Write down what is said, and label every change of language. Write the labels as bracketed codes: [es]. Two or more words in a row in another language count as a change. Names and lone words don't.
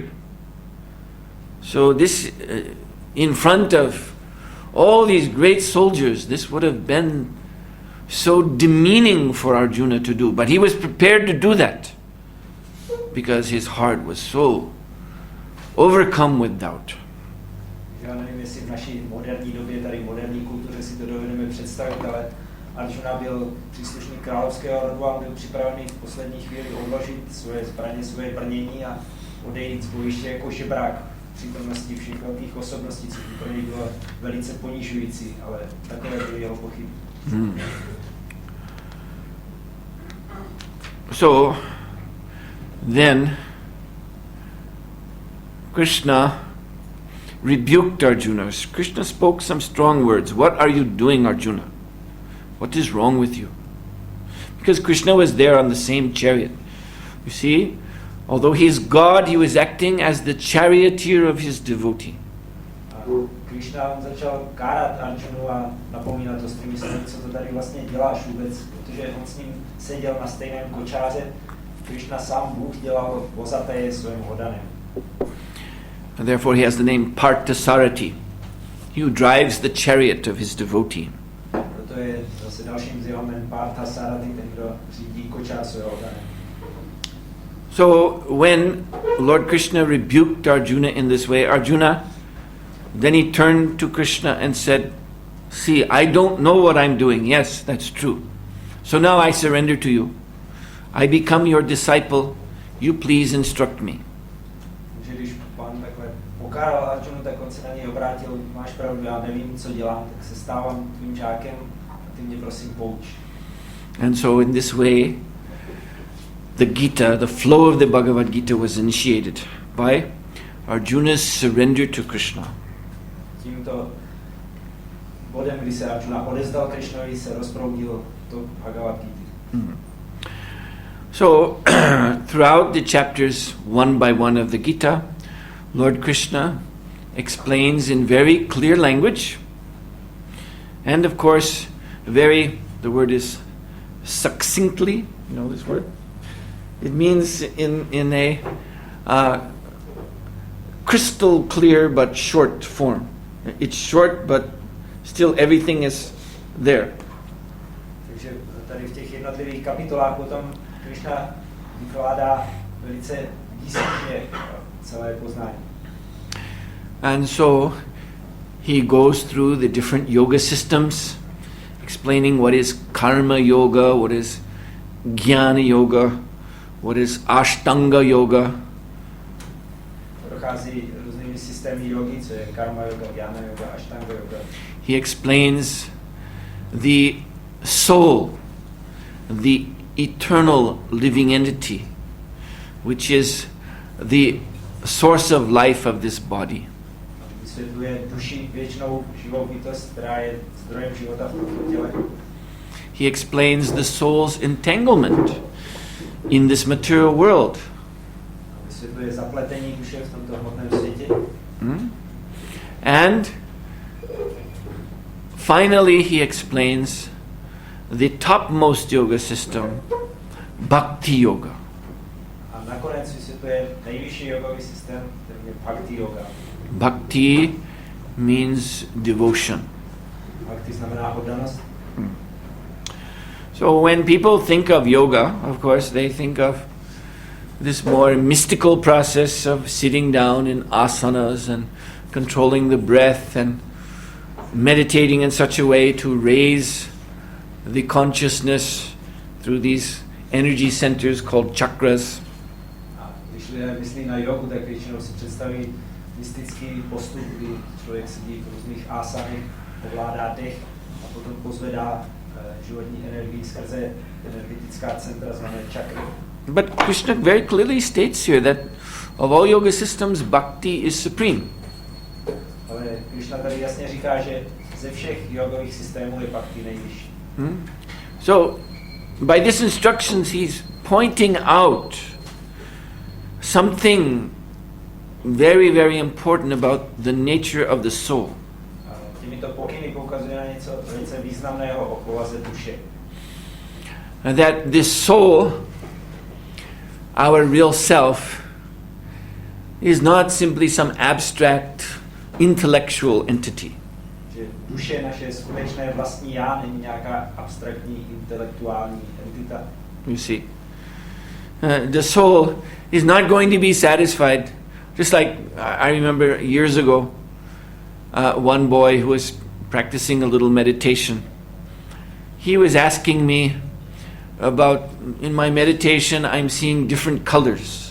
[en] So this, in front of all these great soldiers, this would have been so demeaning for Arjuna to do. But he was prepared to do that because his heart was so overcome with doubt. [cs] Já nevím, jestli v naší moderní době, tady moderní kultuře si to dovedeme představit, ale Arjuna byl příslušník královského rodu a byl připravený v poslední chvíli odložit svoje zbraně, svoje brnění a odejít z bojiště jako žebrák v přítomnosti všech velkých osobností, což pro něj bylo velice ponižující, ale takové byly jeho pochyby. [en] So then Krishna rebuked Arjuna. Krishna spoke some strong words. What are you doing, Arjuna? What is wrong with you? Because Krishna was there on the same chariot. You see, although he is God, he was acting as the charioteer of his devotee. [cs] Krishna začal kárat Arjunu a napomínat to s tím, co to tady vlastně děláš vůbec, protože on s ním seděl na stejném kočáře. Krishna sám Bůh dělal vozaté svým hodanem. [en] And therefore he has the name Parthasarathi. He who drives the chariot of his devotee. [cs] Proto je zase dalším z jeho jmen Parthasarathi, ten, kdo řídí kočár svého hodanem. [en] So when Lord Krishna rebuked Arjuna in this way, Arjuna, then he turned to Krishna and said, see, I don't know what I'm doing. Yes, that's true. So now I surrender to you. I become your disciple. You please instruct me. [cs] Když pán takhle pokáral Arjunu, tak on se na něj obrátil, máš pravdu, já nevím, co dělám, tak se stávám tvým žákem a ty mě prosím pouč. [en] And so in this way, the Gita, the flow of the Bhagavad Gita was initiated by Arjuna's surrender to Krishna. [cs] Tímto bodem, kdy se Arjuna odezdal Krishnovi, se rozproudil to Bhagavad Gita. [en] So, throughout the chapters one by one of the Gita, Lord Krishna explains in very clear language, and of course, the word is succinctly, you know this word? It means in a crystal clear but short form. It's short, but still everything is there. [cs] Takže tady v těch jednotlivých kapitolách potom Krishna vykládá velice výslovně celé poznání. [en] And so he goes through the different yoga systems, explaining what is karma yoga, what is jnana yoga, what is ashtanga yoga. [cs] Prochází různými systémy jogy, co je karma yoga, jnana yoga, ashtanga yoga. [en] He explains the soul, the eternal living entity, which is the source of life of this body. [cs] Vysvětluje duši, věčnou živou bytost, která je zdrojem života v tomto těle. [en] He explains the soul's entanglement in this material world. [cs] Vysvětluje zapletení duše v tomto hmotném světě. [en] And finally he explains the topmost yoga system, Bhakti Yoga. [cs] A nakonec vysvětluje to je nejvyšší jogový systém, který je bhakti yoga. [en] Bhakti means devotion. [cs] Bhakti znamená oddanost. [en] So when people think of yoga, of course, they think of this more mystical process of sitting down in asanas and controlling the breath and meditating in such a way to raise the consciousness through these energy centers called chakras. [cs] A když lidé myslí na jogu, tak většinou si představí mystický postup, kdy člověk sedí v různých asanách, ovládá dech a potom pozvedá životní energii skrze energetická centra zvané čakry. [en] But Krishna very clearly states here that of all yoga systems, bhakti is supreme. [cs] Ale Krishna tady jasně říká, že ze všech jogových systémů je bhakti nejvyšší. [en] So, by this instructions, he's pointing out something very, very important about the nature of the soul. [cs] Těmito pokyny poukazuje na něco velice významného o povaze duše. [en] That this soul, our real self, is not simply some abstract intellectual entity. [cs] Že duše, naše skutečné vlastní já, není nějaká abstraktní intelektuální entita. [en] You see, the soul is not going to be satisfied. Just like I remember years ago, one boy who was practicing a little meditation. He was asking me about, in my meditation, I'm seeing different colors.